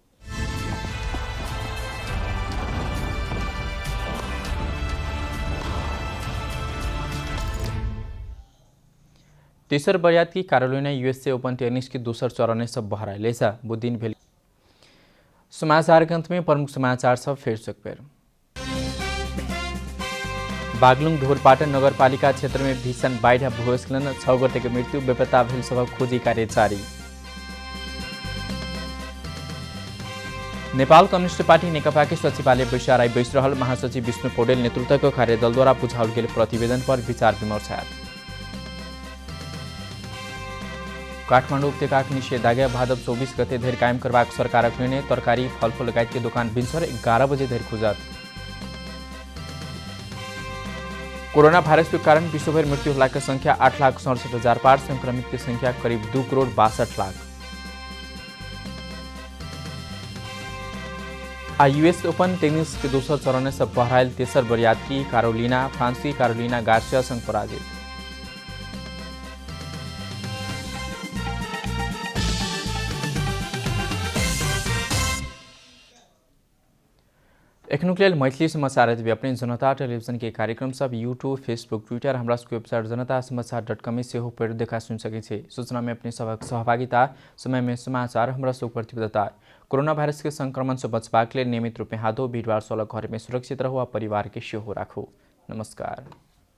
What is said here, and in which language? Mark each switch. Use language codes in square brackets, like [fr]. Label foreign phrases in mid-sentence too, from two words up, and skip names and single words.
[mai] तेसर बरियात की कैरोलिना यूएसए ओपन टेनिस की दूसर चरण से बहराइले बुद्धिन भेल। समाचार के अंत में प्रमुख समाचार सब फिर से एक बार। बागलुङ ढोरपाटन नगरपालिका क्षेत्र में भीषण बाढ़ भूस्खलन 6 गोटे की मृत्यु, बेपत्ता भेल सबक खोजी कार्य जारी। नेपाल कम्युनिस्ट पार्टी नेकपा के सचिवालय बैसाराई बैस रहल महासचिव विष्णु पौडेल नेतृत्व कार्यदल द्वारा बुझाओल गेल प्रतिवेदन पर विचार विमर्श है। काठमाडौँ उपत्यका निषेधाज्ञा भादव 24 गते धरि कायम करबाक सरकारक निर्णय। तरकारी फलफूल लगायत के दुकान भिनसर 11 बजे धरि खुजत। कोरोना भाइरस के कारण विश्वभर मृत्यु होला की संख्या 8,67,000 पार, संक्रमित की संख्या करीब 2,62,00,000। यूएस ओपन टेनिस के दूसर चरण से बहराइल तेसर बरियात की कैरोलिना फ्रांस की कैरोलिना गार्सिया संग पराजित। एखनुक लेल मैथिली समाचार यदि अपने जनता टेलीविजन के कार्यक्रम सब यूट्यूब फेसबुक ट्विटर हमरा वेबसाइट जनतासमाचार.com में से हो पर देखा सुन सके। सूचना में अपने सबक सहभागिता, समय में समाचार हमरा सब प्रतिबद्धता। कोरोना भाइरस के संक्रमण से बचबाक लेल नियमित रूप में हाथों भीड़भाड़ सलग घर में सुरक्षित रहो और परिवार के सेहो राखू। नमस्कार।